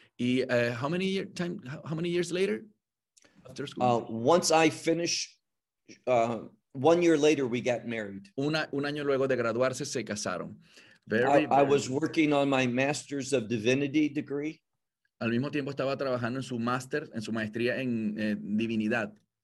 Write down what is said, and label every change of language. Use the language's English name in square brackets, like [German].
[English] Y how many years later? After school. Once I finished, 1 year later we got married. [Spanish] Un año luego de graduarse se casaron. [English] I was working on my Master's of Divinity degree. [Spanish] Al mismo tiempo estaba trabajando en su maestría en divinidad.